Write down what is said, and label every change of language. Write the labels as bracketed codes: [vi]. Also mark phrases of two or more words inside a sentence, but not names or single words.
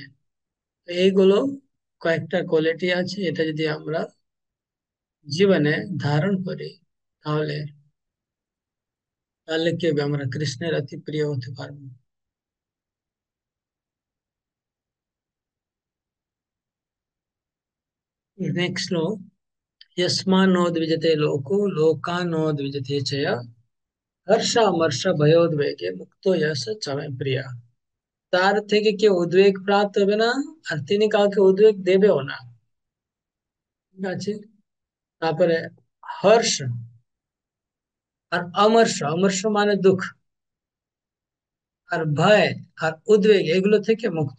[bn] এইগুলো কয়েকটা কোয়ালিটি আছে, এটা যদি আমরা জীবনে ধারণ করি, তাহলে তাহলে কি হবে, আমরা কৃষ্ণের অতি প্রিয় হতে পারবো। নেক্সট শ্লোক, [sa] यस्मान्नोद्विजते लोको लोकान्नोद्विजते च यः হর্ষামর্ষ ভয়োদ্বেগে মুক্ত यश च मे প্রিয়া। [bn] তার থেকে কেউ উদ্বেগ প্রাপ্ত হবে না, আর তিনি কাউকে উদ্বেগ দেবেও না। ঠিক আছে। তারপরে হর্ষ আর অমর্ষ, অমর্ষ মানে দুঃখ, আর ভয় আর উদ্বেগ এগুলো থেকে মুক্ত।